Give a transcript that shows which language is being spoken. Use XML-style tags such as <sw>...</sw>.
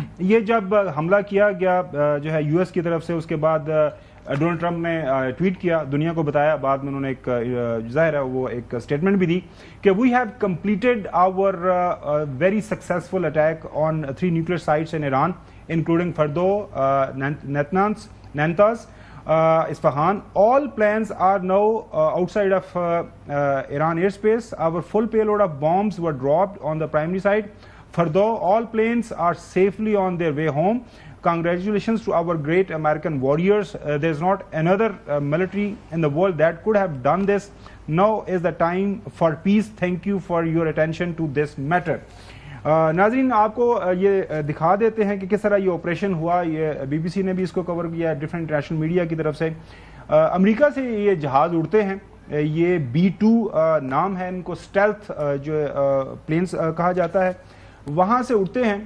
<ur>یہ جب حملہ کیا گیا جو ہے US کی طرف سے، اس کے بعد ڈونلڈ ٹرمپ نے ٹویٹ کیا، دنیا کو بتایا، بعد میں انہوں نے ایک ظاہر ہے وہ ایک اسٹیٹمنٹ بھی دی کہ</ur> <en>we have completed our very successful attack on 3 nuclear sites in Iran</en> <ur>including فردو، نینتاز، Isfahan.</ur> <en>All plans are now outside of Iran airspace. Our full payload of bombs were dropped on the primary site. Further, all planes are safely on their way home. Congratulations to our great American warriors. There's not another military in the world that could have done this. Now is the time for peace. Thank you for your attention to this matter.</en> <ur>ناظرین، آپ کو یہ دکھا دیتے ہیں کہ کس طرح یہ آپریشن ہوا. یہ BBC نے بھی اس کو کور کیا، ڈفرینٹ انٹرنیشنل میڈیا کی طرف سے. امریکہ سے یہ جہاز اڑتے ہیں، یہ B-2 نام ہے ان کو، اسٹیلتھ جو پلینس کہا جاتا ہے. وہاں سے اڑتے ہیں.</ur>